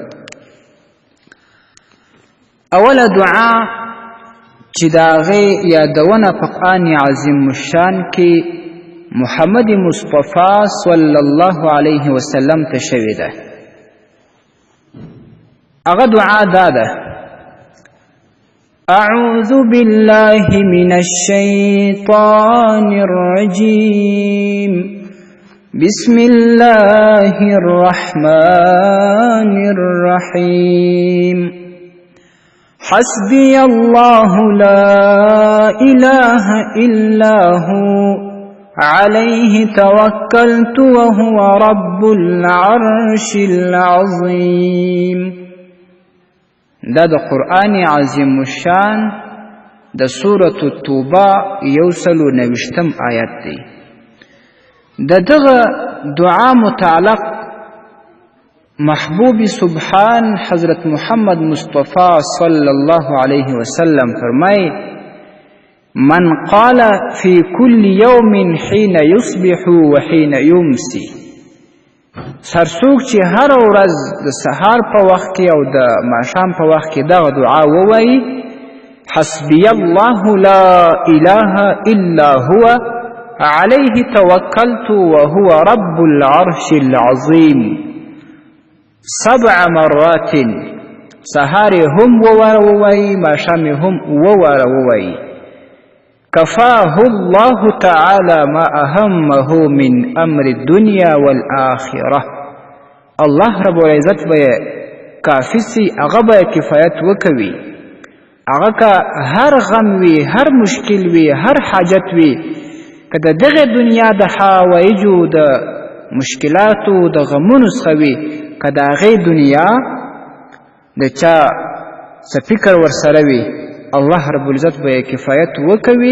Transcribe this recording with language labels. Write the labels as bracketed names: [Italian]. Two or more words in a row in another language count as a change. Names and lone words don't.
[Pashto] اوله دعا چې د هغې یادونه په [Arabic] قرآن عظیم الشان [Pashto] کې محمد مصطفی [Arabic] صلی الله علیه وسلم [Pashto] ته شوې ده. هغه دعا دا ده: [Arabic] اعوذ بالله من الشیطان الرجیم بسم الله الرحمن الرحیم حسبي الله لا إله إلا هو عليه توكلت وهو رب العرش العظيم. [Pashto] دا د [Arabic] قرآن عظیم الشان [Pashto] د سورة التوبه 190 آیت دی. د دغه دعا متعلق محبوب سبحان حضرت محمد مصطفی [Arabic] صلی الله علیه وسلم [Pashto] فرمای: [Arabic] من قال في كل يوم حين يصبح وحين يمسي. [Pashto] سرسوک چې هر ورځ د سهار په وخت کې او د ماښام په وخت کې دغه دعا ووایي: [Arabic] حسبي الله لا اله الا هو عليه توكلت وهو رب العرش العظيم 7 مرات. [Pashto] سهار هم ووایي، ماښام هم ووایي. [Arabic] كفاه الله تعالى ما أهمه من أمر الدنيا والآخرة. الله رب العزت [Pashto] به کافی سي، هغه به کفایت وکوي. هغه که هر غم وي، هر مشکل وي، هر حاجت وي، که د دغه دنیا د حوایجو د مشکلاتو د غمونو څخه وي، که د هغې دنیا د چا څه فکر ورسره وي، [Arabic] الله رب العزت [Pashto] به کفایت وکوي.